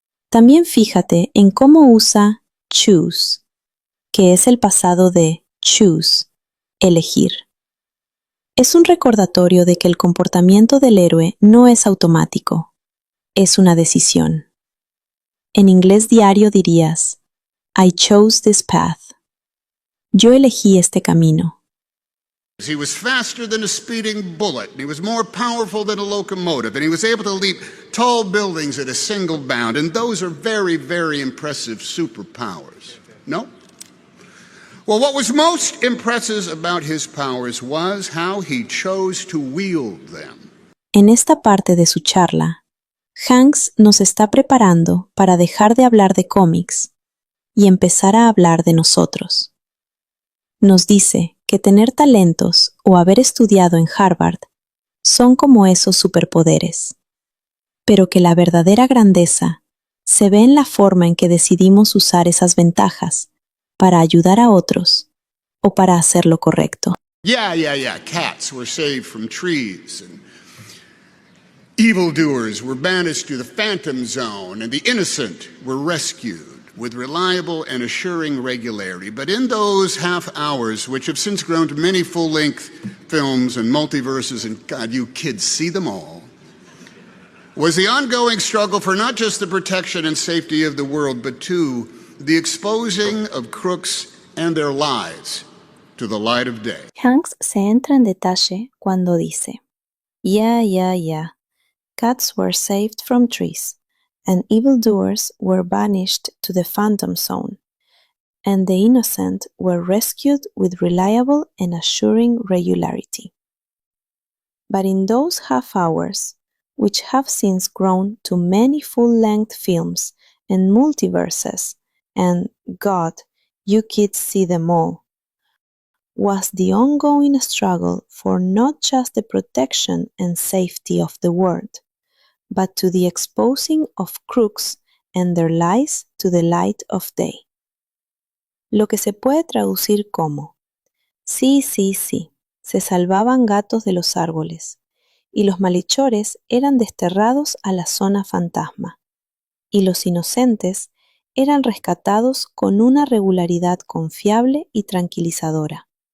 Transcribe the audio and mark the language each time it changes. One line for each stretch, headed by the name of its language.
Spanish: También fíjate en cómo usa choose, que es el pasado de choose, elegir. Es un recordatorio de que el comportamiento del héroe no es automático, es una decisión. En inglés diario dirías,
English: I chose this path.
Spanish: Yo elegí este camino.
English: He was faster than a speeding bullet, and he was more powerful than a locomotive, and he was able to leap tall buildings at a single bound, and those are very, very impressive superpowers. No? Well, what was most impressive about his powers was how he chose to wield them.
Spanish: En esta parte de su charla, Hanks nos está preparando para dejar de hablar de cómics y empezar a hablar de nosotros. Nos dice que tener talentos o haber estudiado en Harvard son como esos superpoderes, pero que la verdadera grandeza se ve en la forma en que decidimos usar esas ventajas para ayudar a otros o para hacer lo correcto.
English: Yeah. Cats were saved from trees, and evildoers were banished to the Phantom Zone, and the innocent were rescued with reliable and assuring regularity. But in those half hours, which have since grown to many full-length films and multiverses, and God, you kids see them all, was the ongoing struggle for not just the protection and safety of the world, but too, the exposing of crooks and their lies to the light of day.
Spanish: Hanks se entra en detalle cuando dice, Yeah.
English: Cats were saved from trees, and evildoers were banished to the Phantom Zone, and the innocent were rescued with reliable and assuring regularity. But in those half hours, which have since grown to many full-length films and multiverses, and God, you kids see them all, was the ongoing struggle for not just the protection and safety of the world, but to the exposing of crooks and their lies to the light of day.
Spanish: Lo que se puede traducir como, sí, se salvaban gatos de los árboles, y los malhechores eran desterrados a la zona fantasma, y los inocentes eran rescatados con una regularidad confiable y tranquilizadora.